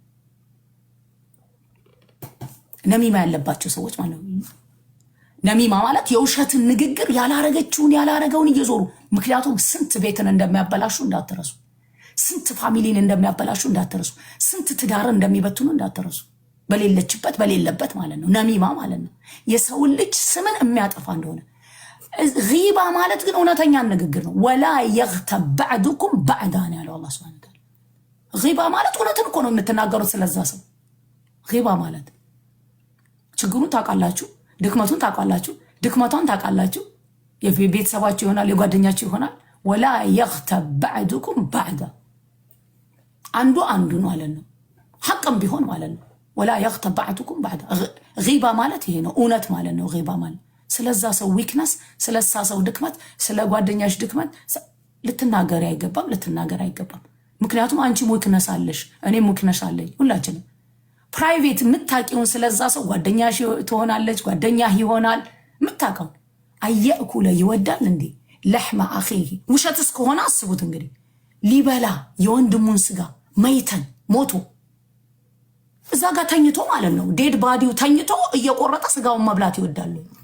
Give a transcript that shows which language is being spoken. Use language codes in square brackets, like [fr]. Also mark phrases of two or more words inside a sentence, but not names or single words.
[am] ነሚማ ያለባቸው ሰዎች ማለት ነው ነሚማ ማለት የውሸትን ንግግር ያላረገውን እየዞሩ ምክንያቱም ስንት ቤትን እንደሚያበላሹ እንዳትረሱ ስንት ፋሚሊን እንደሚያበላሹ እንዳትረሱ ስንት ትዳርን እንደሚበትኑ እንዳትረሱ በሌለበት ማለት ነው ነሚማ ማለት ነው የሰው ልጅ ስምን የሚያጠፋ እንደሆነ ጊባ ማለት ግን እውነተኛ ንግግር ነው [ar] ولا يغتب بعضكم بعضا [am] ያለው አላህ [ar] سبحانه وتعالى [am] ጊባ ማለት እውነትን እኮ ነው የምትናገሩት ስለዛ ሰው ጊባ ማለት ችግሩን ታውቃላችሁ ድክመቱን ታውቃላችሁ ድክመቷን ታውቃላችሁ የቤተሰባችሁ ይሆናል የጓደኛችሁ ይሆናል [ar] ولا يغتب بعضكم بعضا [am] አንዱ ማለት ነው ሐቅም ቢሆን ማለት ነው [ar] ولا يغتب بعضكم بعضا [am] غيبه ማለት ይሄ ነው እውነት ማለት ነው غيبه ማለት ስለዛ ሰው ዊክነስ ስለዛ ሰው ድክመት ስለ ጓደኛሽ ድክመት ልትናገር አይገባም ምክንያቱም አንቺ ዊክነስ አለሽ እኔም ዊክነስ አለኝ ሁላችንም ፕራይቬት ምታቂውን ስለዛ ሰው ጓደኛሽ ትሆናለች ጓደኛህ ይሆናል ምታቀው አየኩለ ይወዳል እንዴ [ar] لحم أخيه [am] ውሸትስ ከሆነ አስቡት እንግዲህ ሊበላ የወንድሙን ስጋ መይተን ሞቶ እዛ ጋር ተኝቶ ማለት ነው [en] dead body [am] ተኝቶ እየቆረጠ ስጋውን መብላት ይወዳል